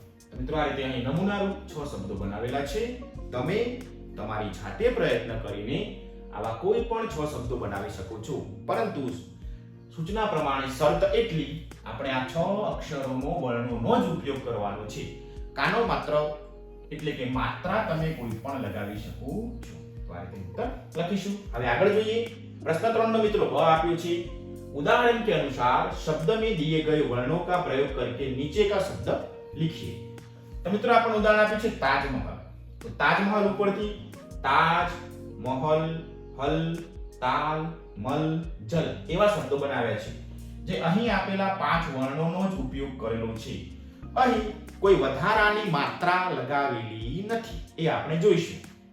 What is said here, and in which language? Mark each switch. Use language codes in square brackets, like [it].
[gu] તો મિત્રો આ રીતે અહીં નમૂનારૂપ 6 શબ્દો બનાવેલા છે। તમે તમારી જાતે પ્રયત્ન કરીને આવા કોઈ પણ 6 શબ્દો બનાવી શકો છો, પરંતુ સૂચના પ્રમાણે શરત એટલી આપણે આ 6 અક્ષરોનો વર્ણોનો જ ઉપયોગ કરવાનો છે। કાનો માત્ર એટલે કે માત્રા તમે કોઈ પણ લગાવી શકો છો। તો આ રીતે ઉત્તર લખીશું। હવે આગળ જોઈએ। પ્રશ્ન 3 નો મિત્રો બ આપ્યો છે। [hi] उदाहरण के अनुसार शब्द में दिए गए वर्णों का प्रयोग करके नीचे का शब्द लिखिए। [gu] तो मित्रों आपण उदाहरण आप्યું છે તાજમહલ। તો તાજમહલ ઉપરથી તાજ, મહલ, હલ, તાલ, મલ, જલ એવા શબ્દો બનાવ્યા છે, જે અહીં આપેલા 5 વર્ણોનો જ ઉપયોગ કરેલો છે। અહીં કોઈ વધારાની માત્રા લગાવેલી નથી, એ આપણે જોઈશું।